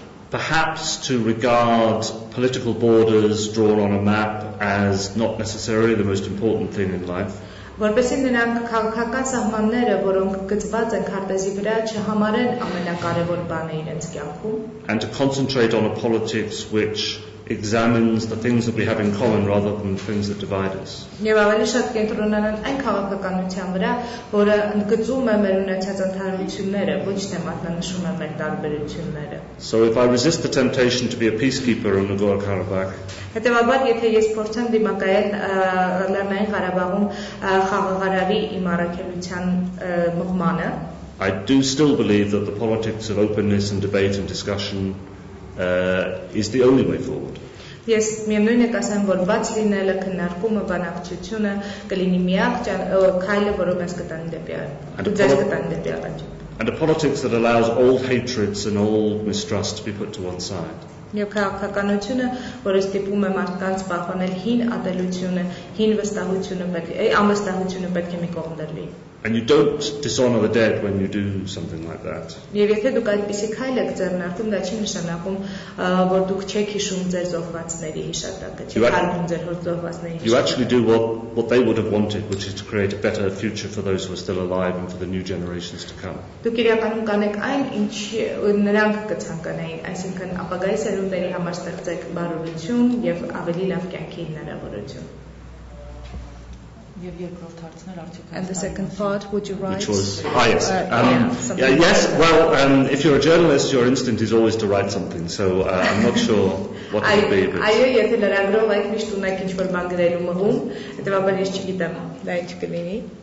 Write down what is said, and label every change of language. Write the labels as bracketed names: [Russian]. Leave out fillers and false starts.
[English] Perhaps to regard political borders drawn on a map as not necessarily the most important thing in life. [Armenian] Որպեսզի նրանք քաղաքական սահմանները, որոնք գծված են քարտեզի վրա, չհամարեն ամենակարևոր բանը իրենց կյանքում. [English] And to concentrate on a politics which examines the things that we have in common rather than the things that divide us. [Armenian] Եվ ավելի շատ կենտրոնանան այն քաղաքականության վրա, որը ընդգծում է մեր ունեցած ընդհանրությունները, ոչ թե մատնանշում է մեր տարբերությունները. [English] So if I resist the temptation to be a peacekeeper in Nagorno-Karabakh, [Armenian] հետևաբար եթե ես փորձեմ դիմակայել Լեռնային Ղարաբաղում խաղաղարարի իմ առաքելության մղմանը, [English] I do still believe that the politics of openness and debate and discussion is the only way forward. [Armenian] Ես միևնույն է կասեմ, որ բաց լինելը, քննարկումը, բանակցությունը կլինի միակ քայլը, որով ես կտանի դեպի աղաջիկ. [English] And a politics that allows all hatreds and all mistrust to be put to one side. [Armenian] Եվ քաղաքականությունը, որը ստիպում է մարդկանց պահպանել հին ատելությունը, հին անվստահությունը պետք է մի կողմ դրվի. [English] And you don't dishonor the dead when you do something like that. [Armenian] Եվ եթե դուք այդպիսի քայլ եք ձեռնարկում, դա չի նշանակում, որ դուք չեք հիշում ձեր զոհվածների հիշատակը, չեք հարգում ձեր զոհվածների հիշատակը. [English] You actually do what they would have wanted, which is to create a better future for those who are still alive and for the new generations to come. [Armenian] Դուք իրականում կանեք այն, ինչ նրանք կցանկանային, այսինքն ապագայի սերունդների համար ստեղծեք բարօրություն եւ ավելի լավ կյանքի հնարավորություն. [English] And the second part, would you write? Which was, yes. Yes, well, if you're a journalist, your instinct is always to write something, so I'm not sure what it would be. [Armenian] Այո, եթե լրագրող եք միշտ ունեք ինչ-որ բան գրելու մղում, հետևաբար ես չգիտեմ, դա ինչ կլինի.